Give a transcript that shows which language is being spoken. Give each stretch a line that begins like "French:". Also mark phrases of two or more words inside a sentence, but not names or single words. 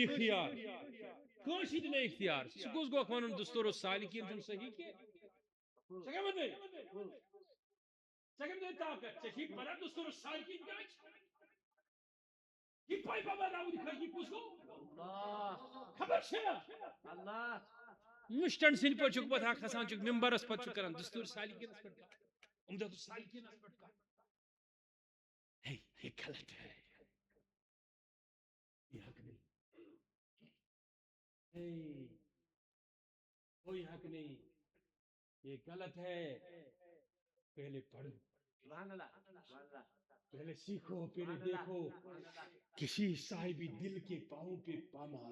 Kashmiri: اختیار کٲنٛسی دِ نہٕ اختیار ژٕ کُس گوکھ ونُن دستور السالکین چھُنہٕ صحیح کینٛہہ ژےٚ کیٛاہ ووٚنُے ژےٚ کٔمۍ دیُت طاقت ژےٚ چھُے پتہ دستور السالکین کیٛاہ چھُ یہ پائی بابا داؤد خٲکی کُس گوٚو خبر چھا اللہ مشٹن سٕنٛدۍ پٲٹھۍ چھُکھ پتہٕ کھسان چھُکھ ممبرس پتہٕ چھُکھ کران دستور السالکینس پٮ۪ٹھ کتھ عمدۃ السالکینس پٮ۪ٹھ کتھ
Urdu: یہ غلط ہے یہ حق نہیں کوئی حق نہیں یہ غلط ہے پہلے پڑھو پہلے سیکھو پہلے دیکھو کسی صاحب دل کے پاؤں پہ پامال